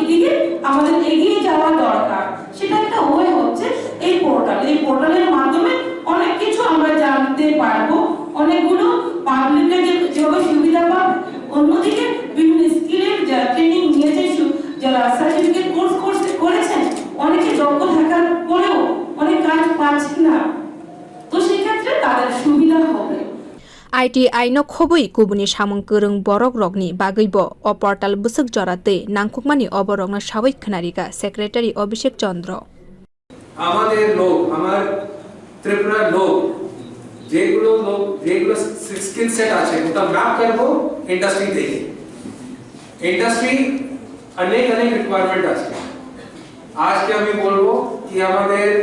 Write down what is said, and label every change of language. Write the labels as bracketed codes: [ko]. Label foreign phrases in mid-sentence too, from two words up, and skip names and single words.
[bn] থেকে আমাদের এগিয়ে যাওয়া দরকার সেটা একটা ওয়ে হচ্ছে এই পোর্টালের মাধ্যমে অনেক কিছু আমরা জানতে পারবো অনেকগুলো পাবলিকের যেভাবে সুবিধা পাবে অন্যদিকে বিভিন্ন স্কিলের যারা ট্রেনিং নিয়েছে যারা [en] certificate course [bn] করেছেন অনেকে দক্ষ থাকার পরেও অনেক কাজ পাচ্ছেন না তো সেক্ষেত্রে তাদের সুবিধা হবে [trp] ITI no khoboi kubuni samung kereng borok rokni bagaibo o portal busuk jorate nangkukmani oborok no sawai khnarika secretary Abhishek Chandra [bn] আমাদের লোক আমার ত্রিপুরা লোক যেগুলো [en] skill set [bn] আছে ওটা ম্যাপ করব ইন্ডাস্ট্রি থেকে ইন্ডাস্ট্রি অনেক রিকোয়ারমেন্ট আছে আজকে আমি বলবো কি আমাদের